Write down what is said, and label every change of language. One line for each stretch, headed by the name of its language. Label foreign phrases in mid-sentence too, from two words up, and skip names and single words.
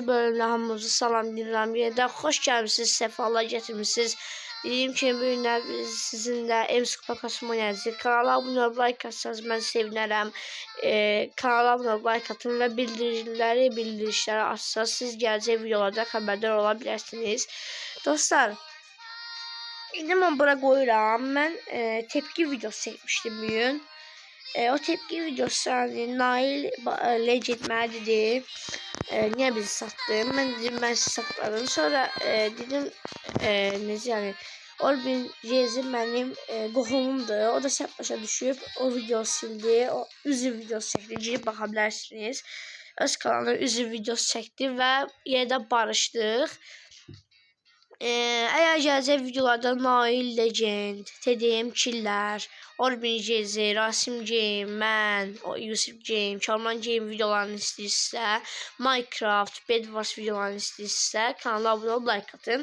Azerbaijani: bölümle hamımızı salamlayıram.
Turkish: Yeniden hoş gelmişsiniz, sefalar getirmişsiniz. Dediğim ki bu günler sizinle kupa kasma oynayacağız. Kanala abone olup like atsanız ben sevinirim. Kanala abone olup like atın ve bildirişleri açsanız siz gelecek videolarda haberdar olabilirsiniz.
Azerbaijani: Dostlar, İndi mən bura qoyuram. Mən tepki videosu çəkmişdim bugün.
Turkish: O tepki videosu hani
Azerbaijani: Nail Legend dedi.
Turkish: Niye bizi sattın? Ben dedim ben sizi sakladım. Sonra dedim
Azerbaijani: necə yani
Turkish: Orbin Jezim benim qohumumdur.
Azerbaijani: O da səhv başa düşüb o videoyu sildi. O üzüm videosu çəkdi. Girib baxa bilərsiniz. Öz kanalına üzüm videosu çəkdi və yerdə barışdıq.
Turkish: Eğer gelecek videolarda Nail Legend, TDM Killer, Orbin Jezi, Rasim Game, mən, Yusuf Game, Çalman Game
Azerbaijani: videolarını istəyirsə,
Turkish: Minecraft, Bedwars
Azerbaijani: videolarını istəyirsə,
Turkish: kanala abone olup like atın.